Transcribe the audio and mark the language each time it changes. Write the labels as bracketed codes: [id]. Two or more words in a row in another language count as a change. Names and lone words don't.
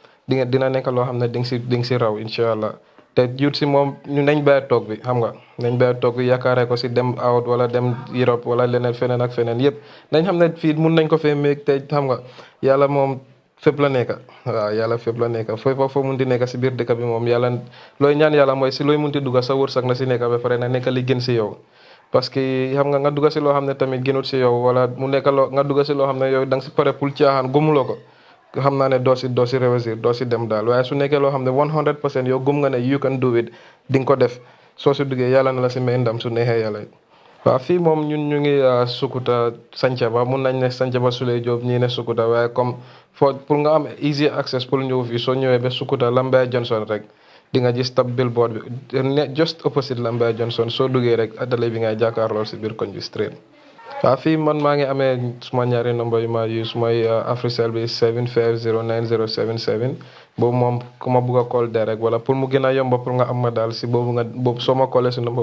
[wo] dina nekk loo xam ne di nga si raw [ar] إن شاء الله [wo] te youth si moom ñu nañ bàyyi toog bi xam nga nañ bàyyi toog bi yaakaare ko si dem out wala dem Europe wala leneen feneen ak feneen yëpp nañ xam ne fii mun nañ ko fee méeg te xam nga yàlla moom fépp la nekk waaw yàlla fépp la nekk foo mun di nekk si biir dëkk bi moom yàlla looy ñaan yàlla mooy si looy munti dugga sa wërsëg na si nekk ba pare na nekk li gën si yow [fr] parce que [wo] xam nga dugga si loo xam ne tamit gënut si yow wala mu nekk loo nga dugga si loo xam ne yow da nga si pare pour caaxaan gëmuloo ko xam naa ne doo si réussir doo si dem daal waaye su nekkee loo xam ne 100% yow gëm nga ne [en] you can do it [wo] di nga ko def soo si duggee yàlla na la si may ndam su neexee yàlla waaw fii moom ñun ñu ngi Sukuta Sancaba mun nañ ne Sancaba Suley Diop ñii ne Sukuta waaye [fr] comme pour [wo] nga am [en] easy access [wo] pour ñëw fii soo ñëwee ba Sukuta Lambaya Johnson rek di nga gis tab billboard bi [en] just opposite [wo] Lambaya Johnson soo duggee rek adale bi ngay jàkkaarlool si biir koñ bi straight waaw fii man maa ngi amee suma ñaari number yu ma use mooy Africell bi 7509077 boobu moom ku ma bugg a [en] call direct [wo] wala pour mu gën a yomba pour nga am ma daal si boobu soo ma callee si number